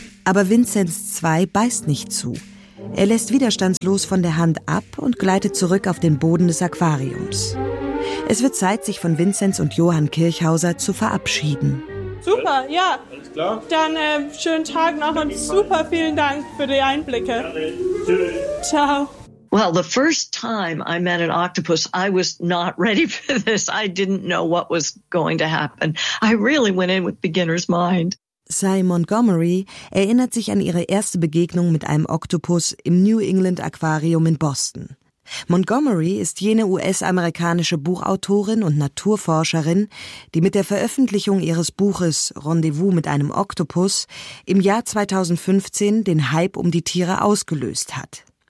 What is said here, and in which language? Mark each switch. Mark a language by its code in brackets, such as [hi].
[de] Aber Vinzenz 2 beißt nicht zu. Er lässt widerstandslos von der Hand ab und gleitet zurück auf den Boden des Aquariums. Es wird Zeit, sich von Vinzenz und Johann Kirchhauser zu verabschieden. Super, ja. Alles klar. Dann schönen Tag noch und super vielen Dank für die Einblicke. Ciao. [en] Well, the first time I met an octopus, I was not ready for this. I didn't know what was going to happen. I really went in with beginner's mind. [de] Cy Montgomery erinnert sich an ihre erste Begegnung mit einem Oktopus im New England Aquarium in Boston. Montgomery ist jene US-amerikanische Buchautorin und Naturforscherin, die mit der Veröffentlichung ihres Buches Rendezvous mit einem Oktopus im Jahr 2015 den Hype um die Tiere ausgelöst hat.